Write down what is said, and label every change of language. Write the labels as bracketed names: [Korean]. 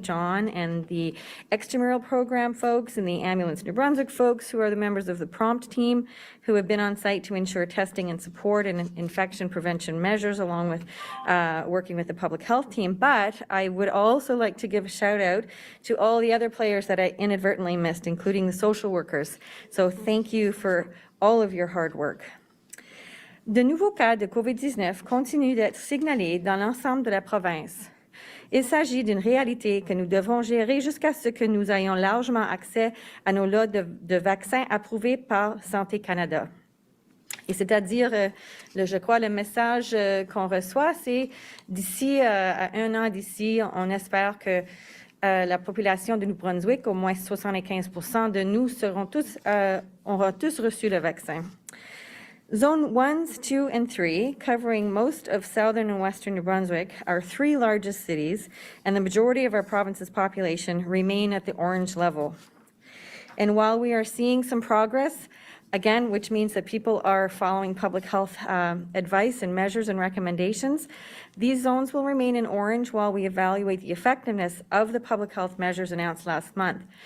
[English] John and the extramural program folks and the Ambulance New Brunswick folks, who are the members of the prompt team, who have been on site to ensure testing and support and infection prevention measures, along with working with the public health team. But I would also like to give a shout out to all the other players that I inadvertently missed, including the social workers. So thank you for all of your hard work. [French] De nouveaux cas de COVID-19 continuent d'être signalés dans l'ensemble de la province. Il s'agit d'une réalité que nous devons gérer jusqu'à ce que nous ayons largement accès à nos lots de vaccins approuvés par Santé Canada. Et c'est-à-dire, je crois, le message qu'on reçoit, c'est d'ici à un an d'ici, on espère que la population de New Brunswick, au moins 75% de nous auront tous reçu le vaccin. [English] Zone 1, 2, and 3, covering most of southern and western New Brunswick, our three largest cities, and the majority of our province's population remain at the orange level. And while we are seeing some progress, again, which means that people are following public health advice and measures and recommendations, these zones will remain in orange while we evaluate the effectiveness of the public health measures announced last month.